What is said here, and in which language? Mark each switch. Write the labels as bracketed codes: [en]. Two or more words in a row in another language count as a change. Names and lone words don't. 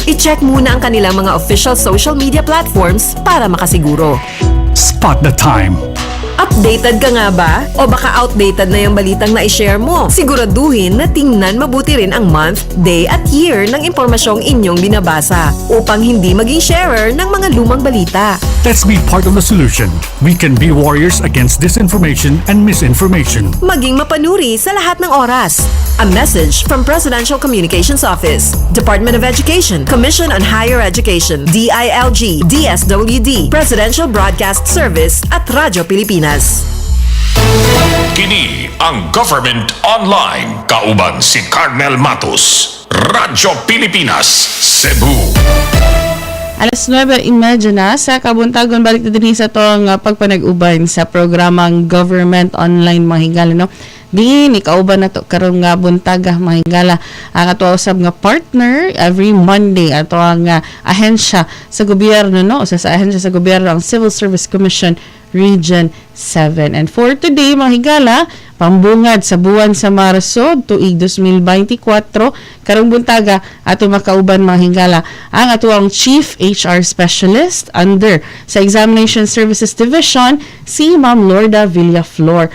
[tl] I-check muna ang kanilang mga [en] official social media platforms [tl] para makasiguro. [en] Spot the time. [tl] Updated ka nga ba? O baka outdated na yung balitang na-share mo? Siguraduhin na tingnan mabuti rin ang month, day at year ng impormasyong inyong binabasa upang hindi maging sharer ng mga lumang balita. [en] Let's be part of the solution. We can be warriors against disinformation and misinformation. [tl] Maging mapanuri sa lahat ng oras. [en] A message from Presidential Communications Office, Department of Education, Commission on Higher Education, DILG, DSWD, Presidential Broadcast Service at Radyo Pilipinas. [ceb] Kini ang Government Online. Kauban si Carmel Matus. Radyo Pilipinas, Cebu. Alas 9:30 na sa kabuntagon, balik na din sa itong pagpanag-uban sa programang Government Online, mga higala, no? Di ni kauban na to karong nga buntaga, mga higala, ang ato usab nga partner [en] every Monday [ceb] ato ang ahensya sa gobyerno, no? Sa ahensya sa gobyerno ang Civil Service Commission Region 7. [en] And for today, [ceb] mga higala, pambungad sa buwan sa Marso tuig 2024, karong buntaga ato makauban, mga higala, ang ato ang [en] Chief HR Specialist under [ceb] sa Examination Services Division, si Ma'am Lorda Villaflor.